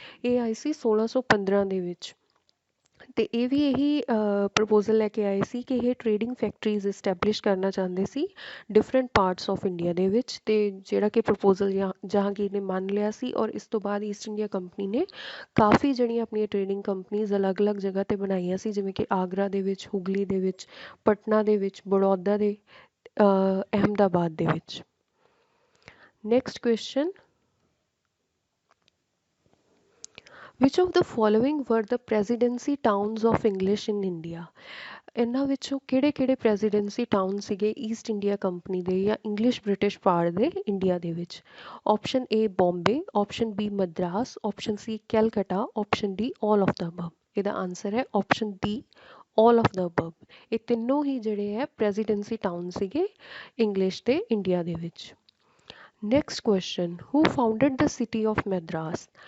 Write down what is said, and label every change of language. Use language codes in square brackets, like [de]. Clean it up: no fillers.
[pa] ਇਹ ਆਏ ਸੀ 1615 ਦੇ ਵਿੱਚ ਤੇ ਇਹ ਵੀ ਇਹੀ ਪ੍ਰਪੋਜ਼ਲ ਲੈ ਕੇ ਆਏ ਸੀ ਕਿ ਇਹ ਟ੍ਰੇਡਿੰਗ ਫੈਕਟਰੀਜ਼ ਇਸਟੈਬਲਿਸ਼ ਕਰਨਾ ਚਾਹੁੰਦੇ ਸੀ ਡਿਫਰੈਂਟ ਪਾਰਟਸ ਆਫ ਇੰਡੀਆ ਦੇ ਵਿੱਚ, ਤੇ ਜਿਹੜਾ ਕਿ ਪ੍ਰਪੋਜ਼ਲ ਜਹਾਂਗੀਰ ਨੇ ਮੰਨ ਲਿਆ ਸੀ ਔਰ ਇਸ ਤੋਂ ਬਾਅਦ ਈਸਟ ਇੰਡੀਆ ਕੰਪਨੀ ਨੇ ਕਾਫੀ ਜਿਹੜੀਆਂ ਆਪਣੀਆਂ ਟ੍ਰੇਡਿੰਗ ਕੰਪਨੀਜ਼ ਅਲੱਗ-ਅਲੱਗ ਜਗ੍ਹਾ 'ਤੇ ਬਣਾਈਆਂ ਸੀ, ਜਿਵੇਂ ਕਿ ਆਗਰਾ ਦੇ ਵਿੱਚ, ਹੁਗਲੀ ਦੇ ਵਿੱਚ, ਪਟਨਾ ਦੇ ਵਿੱਚ, ਬੜੌਦਾ ਦੇ, ਅਹਿਮਦਾਬਾਦ ਦੇ ਵਿੱਚ। [en] Next question, which of the following were the presidency towns of English in India? [pa] ਇਹਨਾਂ ਵਿੱਚੋਂ ਕਿਹੜੇ ਕਿਹੜੇ ਪ੍ਰੈਜ਼ੀਡੈਂਸੀ ਟਾਊਨ ਸੀਗੇ ਈਸਟ ਇੰਡੀਆ ਕੰਪਨੀ ਦੇ ਜਾਂ ਇੰਗਲਿਸ਼ ਬ੍ਰਿਟਿਸ਼ ਪਾਰਟ ਦੇ ਇੰਡੀਆ ਦੇ ਵਿੱਚ? [en] Option A Bombay, option B Madras, option C Calcutta, option D all of the above. [pa] ਇਹਦਾ ਆਨਸਰ ਹੈ [en] Option D all of the above. [pa] ਇਹ ਤਿੰਨੋਂ ਹੀ ਜਿਹੜੇ ਹੈ ਪ੍ਰੈਜ਼ੀਡੈਂਸੀ ਟਾਊਨ ਸੀਗੇ ਇੰਗਲਿਸ਼ ਦੇ ਇੰਡੀਆ ਦੇ ਵਿੱਚ। [en] Next question, who founded the city of Madras?